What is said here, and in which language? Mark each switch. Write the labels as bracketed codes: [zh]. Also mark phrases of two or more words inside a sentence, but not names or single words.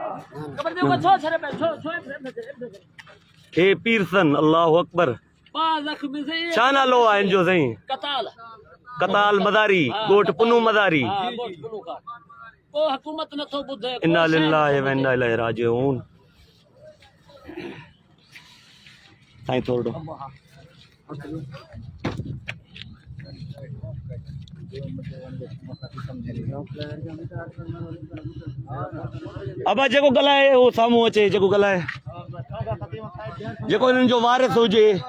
[sd] हे पीरसन, [ar] الله أكبر. [sd] छा नालो आहे हिनजो साईं? कताल मदारी, ॻोठ पुनू मदारी। [ar] إنا لله وإنا إليه راجعون. [sd] साईं थोरो अबा जेको ॻाल्हाए उहो साम्हूं अचे, जेको ॻाल्हाए, जेको हिननि जो वारिस हुजे।